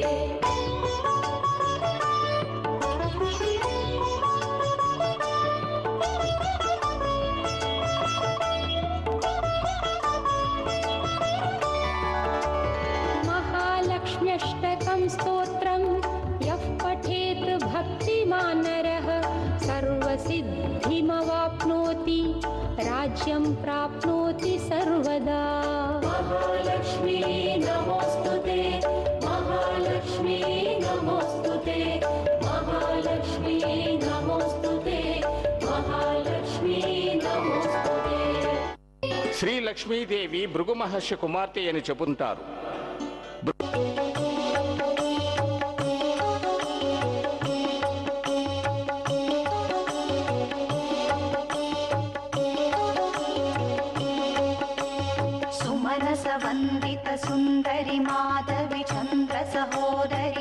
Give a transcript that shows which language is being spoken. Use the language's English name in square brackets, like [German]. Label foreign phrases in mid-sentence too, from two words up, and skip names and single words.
[Sanskrit] महालक्ष्म्यष्टकं स्तोत्रं यः पठेत् भक्तिमान् नरः सर्वसिद्धिमवाप्नोति राज्यं प्राप्नोति सर्वदा महालक्ष्मी नमोऽस्तु ते महालक्ष्मी नमोऽस्तु ते महालक्ष्मी नमोऽस्तु ते महालक्ष्मी नमोऽस्तु ते [Telugu] శ్రీ లక్ష్మీదేవి భృగు మహర్షి కుమార్తె అని చెబుతారు. [Sanskrit] सुमनस वन्दित सुन्दरि माधवि चन्द्र सहोदरि